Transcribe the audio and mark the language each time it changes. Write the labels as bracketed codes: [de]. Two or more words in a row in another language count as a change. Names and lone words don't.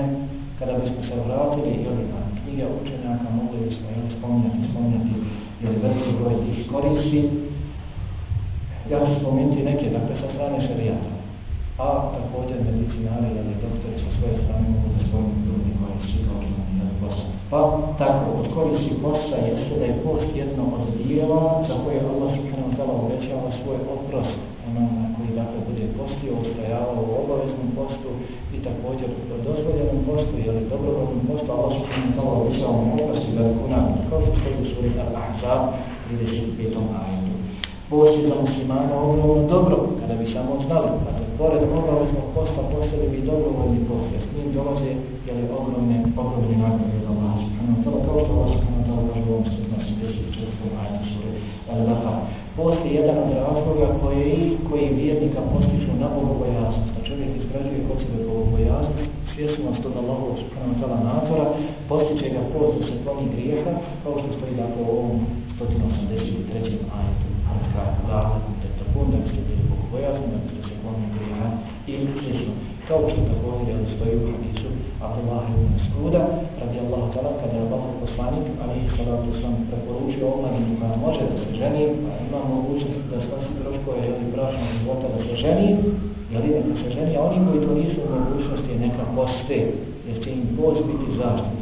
[bs] Kada bismo se vratili na knjige učenjaka, mogli bismo spominjati veliki broj tih koristi. Ja ću spomenuti neke, dakle, sa strane šerijata, a također medicinari ili doktori sa svoje strane mogu da spomenuti ljudi koji su sigurni posta. Pa tako, od koristi posta jeste da je post jedno od dijela za koje [ar] الله سبحانه وتعالى [bs] obećava svoj oprost onome koji dakle bude postio, ustrajavao u obaveznom postu i također u dozvoljenom postu ili dobrovoljnom postu, [ar] الله سبحانه وتعالى [bs] obećava mu oprost i veliku nagradu, kao što stoji u suri Al-Ahzab 35. ajetu. Post je za muslimana ogromno dobro, kada bi samo znali, dakle, pored obaveznog posta postali bi dobrovoljni post, jer s njim dolaze ogromne nagrade od [ar] الله سبحانه وتعالى, [bs] kao što [ar] الله سبحانه وتعالى [bs] kaže u ovom 184. ajetu suri Al-Baqara. Post je jedan od razloga koji vjernika postiču na bogobojaznost. A čovjek izgrađuje kod sebe bogobojaznost, svjesnost od Allahovog [ar] سبحانه وتعالى [bs] nadzora, postiče ga post da se kloni grijeha, kao što stoji dakle u ovom 183. ajetu. Da biste bili bogobojazni, da biste se kloni grijeha i slično. Kao što također stoji u hadisu Abdullah ibn Mas'uda, [ar] رضي الله تعالى, [bs] kada je Allahov poslanik, [ar] عليه الصلاة والسلام, [bs] preporučio omladinu koja može da se ženi, a ima mogućnost da snosi troškove ili bračnog života da se ženi, neka se ženi, a oni koji to nisu u mogućnosti neka poste, jer će im post biti zaštita.